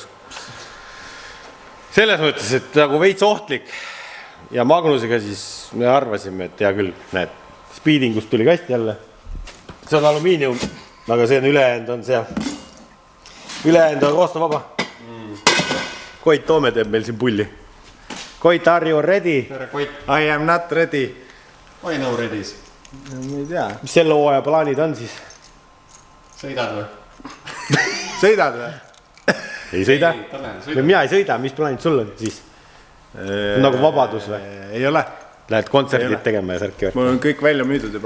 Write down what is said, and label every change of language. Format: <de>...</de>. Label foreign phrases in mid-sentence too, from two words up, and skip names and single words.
<et>Selles mõttes, et nagu veits ohtlik ja Magnusega siis me arvasime, et hea küll, näed, speedingust tuli ka hästi jälle. See on alumiinium, aga see on ülejäänud on seal. Ülejäänud on roostevaba. Koit Toome teeb meil siin pulli. Koit,</et> <en>are you ready? Tere, Koit. I am not ready. I know readys.</en> <et>Ma ei tea. Mis selle hooaja plaanid on siis? Sõidad või? Sõidad või? Ei sõida? Mina ei sõida, mis plaanid sul on siis? Nagu vabadus või? Ei ole. Lähed kontserdit tegema ja särki mul on kõik välja müüdud juba.</et>